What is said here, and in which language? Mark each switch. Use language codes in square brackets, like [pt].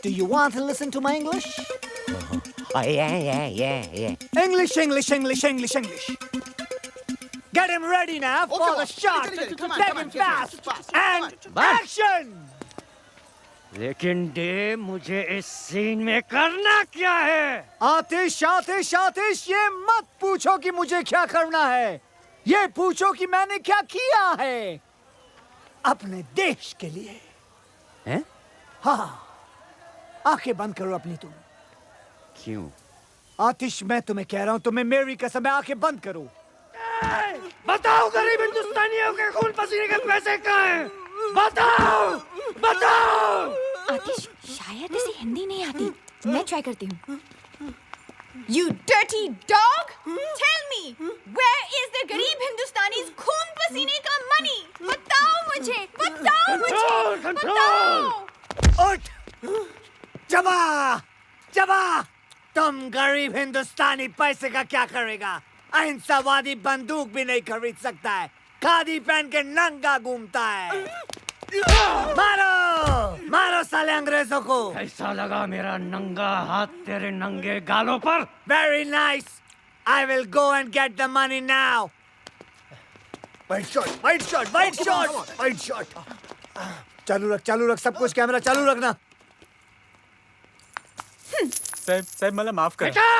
[en] Do you want to listen to my English? Yeah. English, English, English, English, English. Get him ready now for the shot. Take him fast and action. [hi] लेकिन day, मुझे इस scene में करना क्या है? आतिश, आतिश, आतिश, ये मत पूछो कि मुझे क्या करना है। ये पूछो कि मैंने क्या किया है अपने देश के लिए। हैं? हाँ, आंखें बंद करो अपनी तुम। क्यों? आतिश, मैं तुम्हें कह रहा हूँ, तुम्हें मेरी कसम है, आंखें बंद करो। बताओ गरीब हिंदुस्तानियों के खून पसीने के पैसे कहाँ हैं? बताओ, बताओ। आतिश, शायद इसे हिंदी नहीं आती। मैं ट्राई करती हूँ। [en] You dirty dog! Tell me, where is the [hi] गरीब हिंदुस्तानी's खून पसीने का [en] money? [hi] बताओ मुझे, बताओ मुझे, बताओ। उठ! चबा! चबा! तुम गरीब हिंदुस्तानी पैसे का क्या करेगा? अहिंसावादी बंदूक भी नहीं खरीद सकता है। खादी पहन के नंगा घूमता है। मारो! मारो साले अंग्रेजों को! कैसा लगा मेरा नंगा हाथ तेरे नंगे गालों पर? [en] Very nice. I will go and get the money now. White shot, white shot, white shot, white shot. [hi] चालू रख सब कुछ, कैमरा चालू रखना। [mr] साहब मला माफ कर।